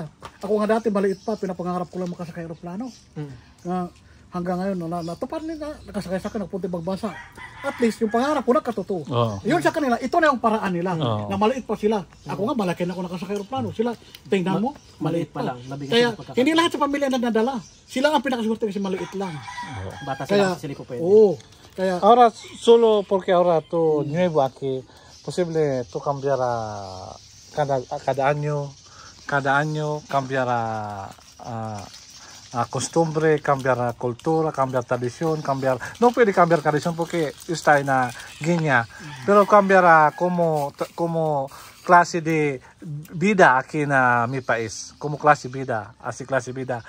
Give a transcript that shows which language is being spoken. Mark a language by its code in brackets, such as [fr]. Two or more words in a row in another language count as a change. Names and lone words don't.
[tl] Ako nga dati maliit pa, pinapangarap ko lang makasakay aeroplano. Hanggang ngayon, natupad nila, nakasakay sa akin, nagpunta ibang bansa. [en] At least, [tl] yung pangarap ko nakatotoo. Yun sa kanila, ito na yung paraan nila, na maliit pa sila. Ako nga, malaki na ako nakasakay aeroplano. Sila, tingnan mo, maliit pa lang. Kaya, hindi lahat sa pamilya na nadala. Sila ang pinakaswerte kasi maliit lang. Bata sila, sila po pwede. Kaya, [es] ahora, solo porque ahora tú nuevo aquí, posible tú cambiará cada año cambiará costumbre, cambiar cultura, cambiar tradición, no puede cambiar tradición porque está en la Guinea, pero cambiará como clase de vida aquí en mi país, como clase de vida, así clase de vida.